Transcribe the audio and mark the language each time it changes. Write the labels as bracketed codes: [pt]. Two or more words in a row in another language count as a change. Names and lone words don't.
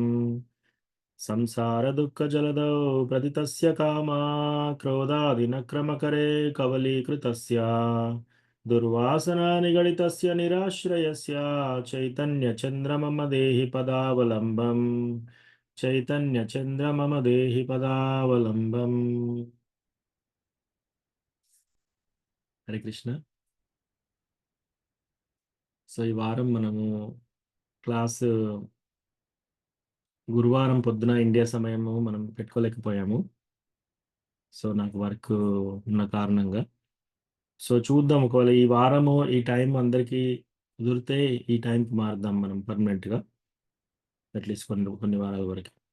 [sa] संसारदुःखजलधौ प्रथितस्य कामा क्रोधादिनक्रमकरे कवलीकृतस्य दुर्वासना निगडितस्य निराश्रयस्य चैतन्यचन्द्र मम देहि पदावलम्बम्। चैतन्यचन्द्र मम देहि पदावलम्बम्। హరే కృష్ణ. [te] సో ఈ వారం మనము క్లాస్ గురువారం పొద్దున ఇండియా సమయము మనం పెట్టుకోలేకపోయాము. సో నాకు వర్క్ ఉన్న కారణంగా. సో చూద్దాం, ఒకవేళ ఈ వారము ఈ టైం అందరికీ కుదిరితే ఈ టైంకి మారుద్దాం మనం పర్మనెంట్గా, అట్లీస్ట్ కొన్ని కొన్ని వారాల వరకు.